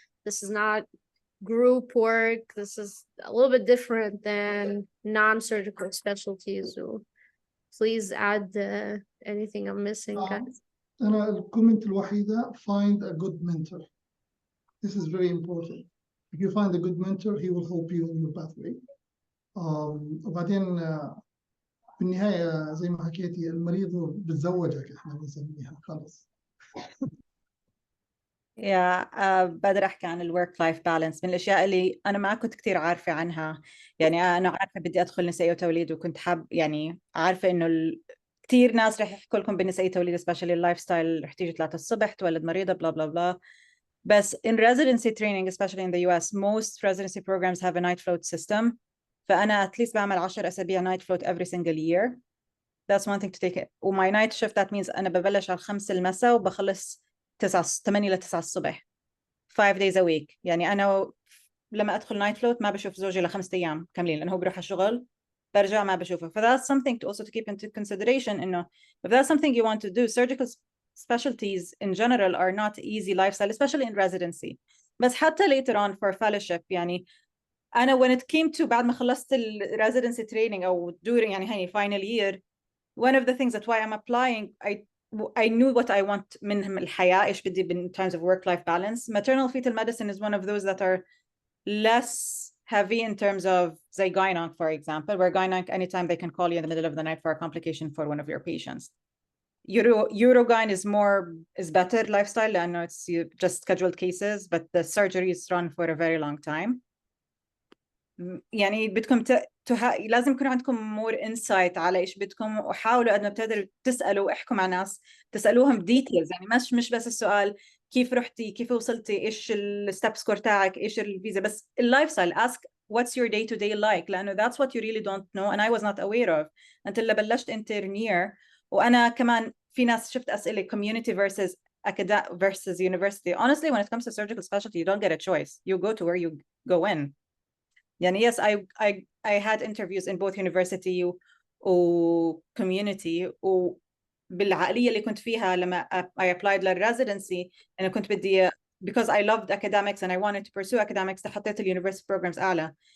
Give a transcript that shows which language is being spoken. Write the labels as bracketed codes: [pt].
[en] This is not group work. This is a little bit different than non-surgical specialties. So please add anything I'm missing, guys. [ar] أنا الكومنت الوحيدة [en] find a good mentor. This is very important. If you find a good mentor, he will help you in your pathway. [ar] وبعدين بالنهاية زي ما حكيتي المريض بتزوجك احنا بنسميها خلص. بقدر أحكي عن الورك لايف بالانس من الأشياء اللي أنا ما كنت كتير عارفة عنها. يعني أنا عارفة بدي أدخل نسائي وتوليد وكنت يعني عارفة إنه كتير ناس رح يحكوا لكم بالنسائي وتوليد especially اللايف ستايل رح تيجي 3 الصبح تولد مريضة [en] blah blah blah. بس in residency training especially in the US most residency programs have a night float system. [ar] فأنا [en] at least [ar] بعمل 10 أسابيع [en] night float every single year. That's one thing to take it. وmy night shift that means [ar] أنا ببلش على 5 المساء وبخلص 8 ل 9 الصبح [en] 5 days a week. [ar] يعني أنا لما أدخل [en] night float [ar] ما بشوف زوجي ل5 أيام كاملين لأنه هو بيروح الشغل برجع ما بشوفه. [en] That's something to also to keep into consideration [ar] إنه [en] if that's something you want to do, surgical specialties in general are not easy lifestyle especially in residency. [ar] بس حتى [en] later on for fellowship يعني أنا when it came to [ar] بعد ما خلصت [en] residency training أو during يعني هني final year one of the things that why I'm applying I knew what I want [ar] من الحياة إيش بدي [en] in terms of work-life balance. Maternal fetal medicine is one of those that are less heavy in terms of say gynonc for example where gynonc anytime they can call you in the middle of the night for a complication for one of your patients. Urogyn is better lifestyle [ar] لأنه [en] it's just scheduled cases but the surgery is run for a very long time. [ar] يعني بدكم لازم يكون عندكم [en] more insight [ar] على إيش بدكم وحاولوا قد ما بتقدروا تسألوا احكوا مع ناس تسألوهم details. يعني مش بس السؤال كيف رحتي كيف وصلتي إيش الستep سكور تاعك إيش الفيزا بس اللايف ستايل. [en] ask what's your day to day like [ar] لأنه [en] that's what you really don't know and I was not aware of until [ar] بلشت [en] intern year. [ar] وأنا كمان في ناس شفت أسئلة [en] community versus academic versus university. Honestly when it comes to surgical specialty you don't get a choice. You go to where you go in. يعني yes I had interviews in both university و community [ar] وبالعقلية اللي كنت فيها لما [en] I applied للresidency [ar] أنا كنت بدي [en] because I loved academics and I wanted to pursue academics [ar] حطيت [en] university programs أعلى.